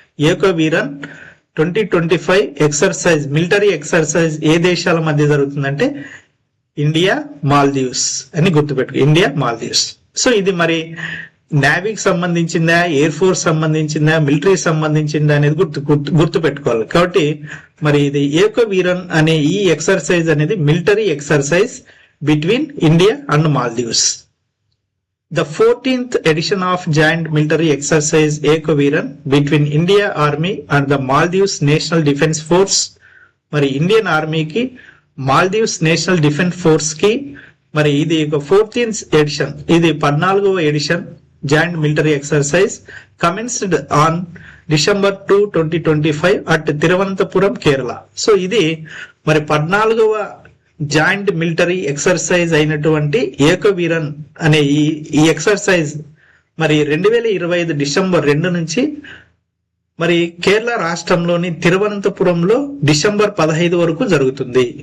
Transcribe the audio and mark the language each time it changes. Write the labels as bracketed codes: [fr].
[te] ఏక Veeran 2025 exercise, military exercise ఏ దేశాల మధ్య జరుగుతుందంటే ఇండియా మాల్దీవ్స్ అని గుర్తుపెట్టుకో, ఇండియా మాల్దీవ్స్. సో ఇది మరి నేవీకి సంబంధించిందా, ఎయిర్ ఫోర్స్ సంబంధించిందా, మిలిటరీ సంబంధించిందా అనేది గుర్తు పెట్టుకోవాలి. కాబట్టి మరి ఇది ఏకవీరన్ అనే ఈ ఎక్సర్సైజ్ అనేది [en] Military exercise between India and Maldives. The 14th edition of joint military exercise Ekaviran between India Army and the Maldives National Defence Force. [te] మరి ఇండియన్ ఆర్మీకి మాల్దీవ్స్ నేషనల్ డిఫెన్స్ ఫోర్స్ కి మరి ఇది ఒక 14th ఎడిషన్, ఇది 14వ edition [en] Joint military exercise commenced on December 2, 2025 at Thiruvananthapuram, Kerala. [te] So ఇది మరి 14వ joint military exercise అయినటువంటి ఏకవీరన్ అనే ఈ ఎక్సర్సైజ్ మరి 2025 డిసెంబర్ 2 నుంచి మరి కేరళ రాష్ట్రంలోని తిరువనంతపురంలో డిసెంబర్ 15 వరకు జరుగుతుంది.